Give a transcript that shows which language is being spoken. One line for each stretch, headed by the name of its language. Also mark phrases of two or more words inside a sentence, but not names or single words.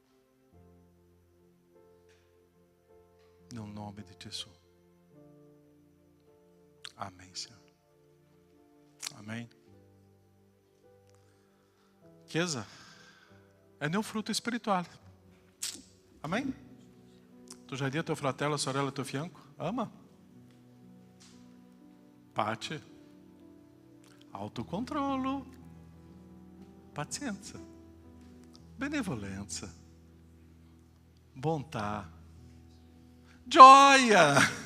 Italian: Nel nome di Gesù. Amen, Signore. Amen. Chiesa, è nel frutto spirituale.
Portuguese: Amen? Tu já disse ao
Italian: fratello, a sorella
Portuguese: ao teu fianco? Ama.
Italian: Pace. Autocontrolo. Pazienza. Benevolenza. Bontà. Gioia.